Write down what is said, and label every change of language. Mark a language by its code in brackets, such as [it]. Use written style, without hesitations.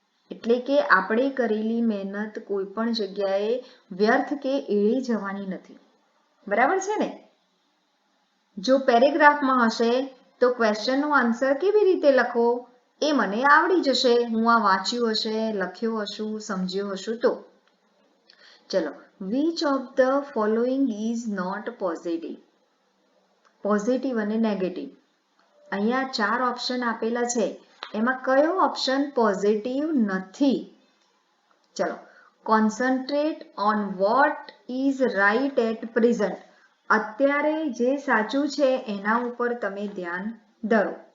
[gu] એટલે કે આપણે કરેલી મહેનત કોઈ પણ જગ્યાએ વ્યર્થ કે એળી જવાની નથી. બરાબર છે ને? જો પેરેગ્રાફમાં હશે તો ક્વેશ્ચનનો આન્સર કેવી રીતે લખવો એ મને આવડી જશે. હું આ વાંચ્યું હશે, લખ્યું હશું, સમજ્યું હશું તો. ચલો, [en] which of the following is not positive? [gu] Positive અને નેગેટિવ. અહીંયા 4 ઓપ્શન આપેલા છે, એમાં કયો ઓપ્શન પોઝિટિવ નથી? ચલો, [en] Concentrate on what is right at present. [gu] અત્યારે જે સાચું છે એના ઉપર તમે ધ્યાન ધરો.